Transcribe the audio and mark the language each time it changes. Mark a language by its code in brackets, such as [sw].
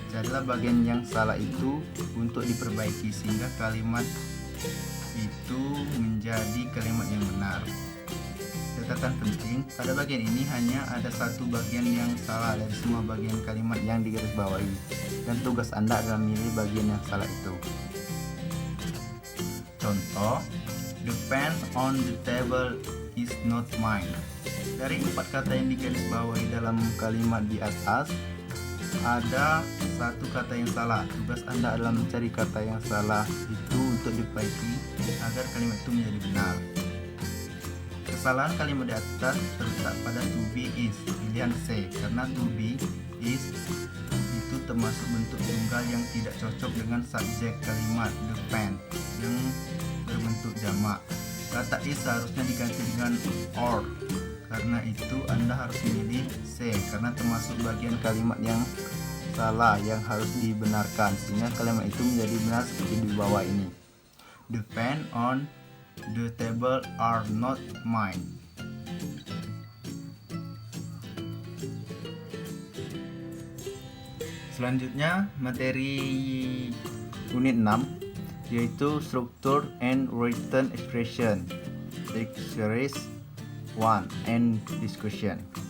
[id] Carilah bagian yang salah itu untuk diperbaiki sehingga kalimat itu menjadi kalimat yang benar. Catatan penting, pada bagian ini hanya ada satu bagian yang salah dari semua bagian kalimat yang digarisbawahi, dan tugas Anda adalah memilih bagian yang salah itu. Contoh, [en] the pen on the table is not mine. [id] Dari 4 kata yang digarisbawahi dalam kalimat di atas, ada satu kata yang salah. Tugas Anda adalah mencari kata yang salah itu untuk diperbaiki agar kalimat itu menjadi benar. Kesalahan kalimat di atas terletak pada to be is, pilihan C, karena to be is itu termasuk bentuk tunggal yang tidak cocok dengan subjek kalimat the pen yang berbentuk jamak. Kata is seharusnya diganti dengan or. Karena itu Anda harus memilih C, karena termasuk bagian kalimat yang salah yang harus dibenarkan, sehingga kalimat itu menjadi benar seperti di bawah ini. [en] The pen on the table are not mine. [id] Selanjutnya materi unit 6 yaitu Structure and Written Expression, Exercise 1 and Discussion.